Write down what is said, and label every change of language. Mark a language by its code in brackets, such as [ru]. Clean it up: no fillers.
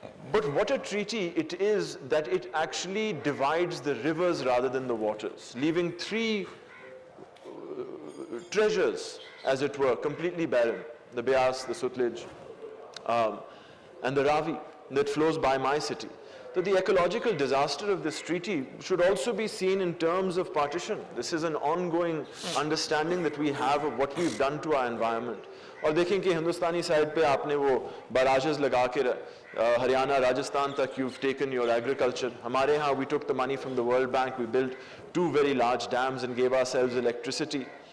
[en] But what a treaty it is that it actually divides the rivers rather than the waters, leaving three treasures, as it were, completely barren. The Beas, the Sutlej, and the Ravi that flows by my city. So the ecological disaster of this treaty should also be seen in terms of partition. This is an ongoing understanding that we have of what we've done to our environment. [hi] और देखें कि हिंदुस्तानी side पे आपने वो barrages लगा के हरियाणा राजस्थान तक [en] you've taken your agriculture. [hi] हमारे यहाँ [en] we took the money from the World Bank, we built 2 very large dams and gave ourselves electricity.